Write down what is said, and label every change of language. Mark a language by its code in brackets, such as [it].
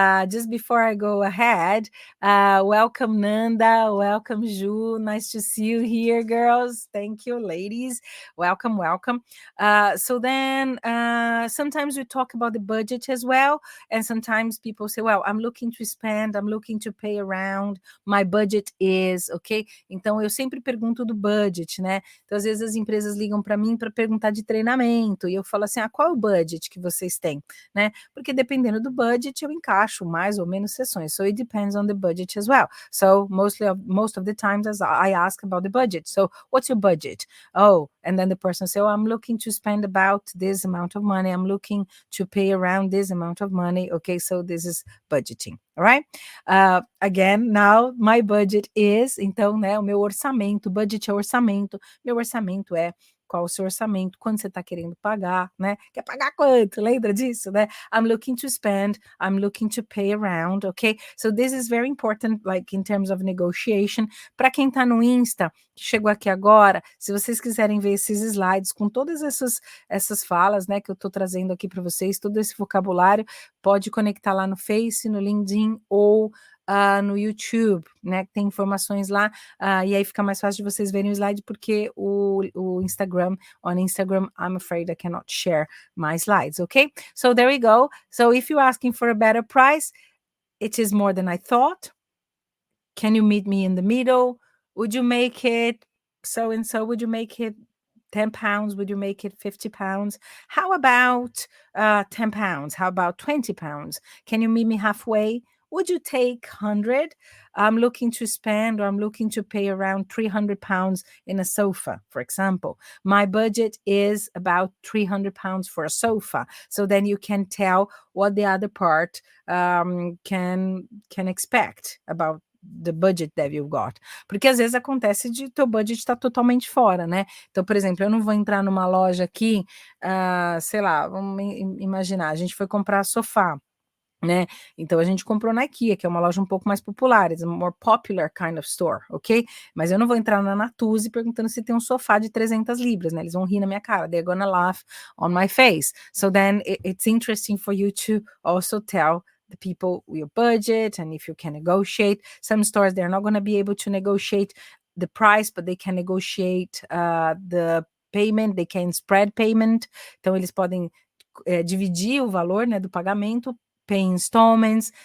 [en] Just before I go ahead, welcome Nanda, welcome Ju. Nice to see you here, girls. Thank you, ladies. Welcome, welcome. So then, sometimes we talk about the budget as well, and sometimes people say, "Well, I'm looking to spend, I'm looking to pay around. My budget is okay." [pt] Então eu sempre pergunto do budget, né? Então, às vezes, as empresas ligam para mim para perguntar de treinamento, e eu falo assim: ah, qual é o budget que vocês têm? Né? Porque dependendo do budget, eu encaixo mais ou menos sessões. [en] So it depends on the budget as well. So most of the times as I ask about the budget. So what's your budget? Oh, and then the person says, oh, I'm looking to spend about this amount of money. I'm looking to pay around this amount of money. Okay, so this is budgeting. All right? Again, now my budget is, [pt] então, né, o meu orçamento, budget é orçamento, meu orçamento é qual o seu orçamento, quanto você está querendo pagar, né? Quer pagar quanto? Lembra disso, né? [en] I'm looking to spend, I'm looking to pay around, okay? So this is very important, like in terms of negotiation. [pt] Para quem está no Insta, que chegou aqui agora, se vocês quiserem ver esses slides com todas essas falas, né, que eu estou trazendo aqui para vocês, todo esse vocabulário, pode conectar lá no Face, no LinkedIn ou no YouTube, né? Tem informações lá, e aí fica mais fácil de vocês verem o slide, porque o Instagram, [en] on Instagram, I'm afraid I cannot share my slides, okay? So there we go. So if you're asking for a better price, it is more than I thought. Can you meet me in the middle? Would you make it so and so? Would you make it £10? Would you make it £50? How about £10? How about £20? Can you meet me halfway? would you take 100? I'm looking to spend, or I'm looking to pay around 300 pounds in a sofa, for example. My budget is about 300 pounds for a sofa. So then you can tell what the other part can expect about the budget that you've got. [pt] Porque às vezes acontece de teu budget estar totalmente fora, né? Então, por exemplo, eu não vou entrar numa loja aqui, sei lá, vamos imaginar, a gente foi comprar sofá, né? Então a gente comprou na IKEA, que é uma loja um pouco mais popular, [en] it's a more popular kind of store, ok? [pt] Mas eu não vou entrar na Natuzzi perguntando se tem um sofá de 300 libras, né? Eles vão rir na minha cara, [en] they're gonna laugh on my face. So then it's interesting for you to also tell the people your budget and if you can negotiate. Some stores, they're not gonna be able to negotiate the price, but they can negotiate the payment, they can spread payment. [pt] Então eles podem dividir o valor, né, do pagamento, [en] pay installments.